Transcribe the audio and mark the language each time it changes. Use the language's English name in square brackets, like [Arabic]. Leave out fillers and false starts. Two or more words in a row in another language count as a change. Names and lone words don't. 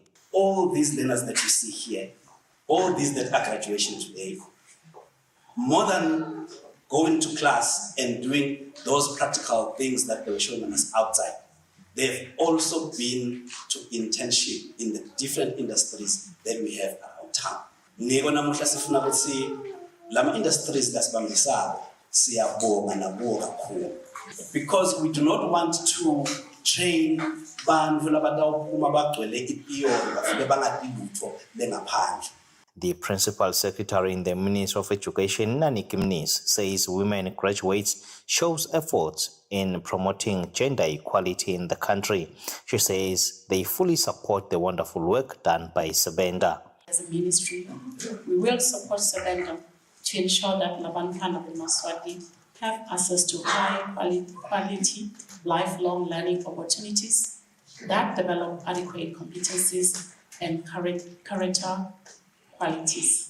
[English] All these learners that you see here, all these that are graduating today, more than going to class and doing those practical things that they were showing us outside, they've also been to internship in the different industries that we have around town. [Swati] Ngiko namuhla sifuna ukuthi lama industries lasibambisako siyabonga nabo kakhulu, [English] because we do not want to train [Swati] bantu labatawuphuma bagcwele ipiyori bafike bangathi lutho bengaphandle. [English] The Principal Secretary in the Ministry of Education, Nani Kimnis, says women graduates shows efforts in promoting gender equality in the country. She says they fully support the wonderful work done by Sebenda. As a ministry, we will support Sebenda to ensure that [Swati] Labantwana Maswati [English] have access to high quality lifelong learning opportunities that develop adequate competencies and character qualities.